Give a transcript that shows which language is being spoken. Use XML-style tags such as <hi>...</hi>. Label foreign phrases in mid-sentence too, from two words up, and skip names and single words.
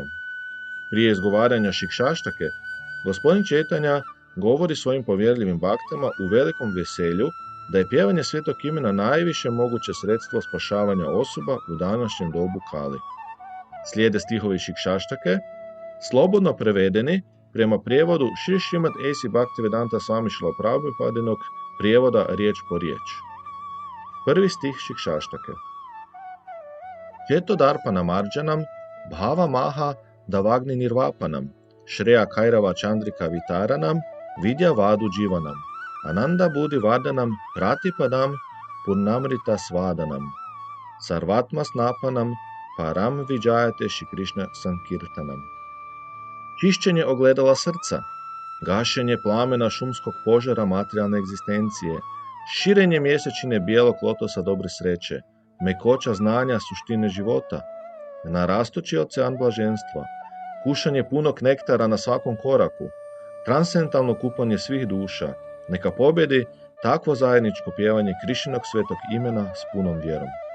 <hr>Prije izgovaranja šikšaštake, gospodin Četanja govori svojim povjerljivim baktama u velikom veselju da je pjevanje svetog imena najviše moguće sredstvo spašavanja osoba u današnjem dobu Kali. Slijede stihovi šikšaštake, slobodno prevedeni prema prijevodu Šri Šrimad A.C. Bhaktivedanta Swami Śrīla Prabhupadinog prijevoda riječ po riječ. Prvi stih šikšaštake.</hr> <sa>Četodarpanam arđanam, bhava maha davagni nirvapanam, Shreya Kairava Chandrika Vitaranam, Vidya Vadu Jivanam, Ananda Budi Vadanam, Pratipadam, Purnamrita Svadanam, Sarvatma Snapanam, Param Vijayate Shri Krishna Sankirtanam.</sa> <hr>Čišćenje ogledala srca, gašenje plamena šumskog požara materijalne egzistencije, širenje mjesečine bijelog lotosa dobre sreće, mekoća znanja suštine života, narastući ocean blaženstva, kušanje punog nektara na svakom koraku, transcendentalno kupanje svih duša, neka pobjedi takvo zajedničko pjevanje Krišinog svetog imena s punom vjerom.</hr>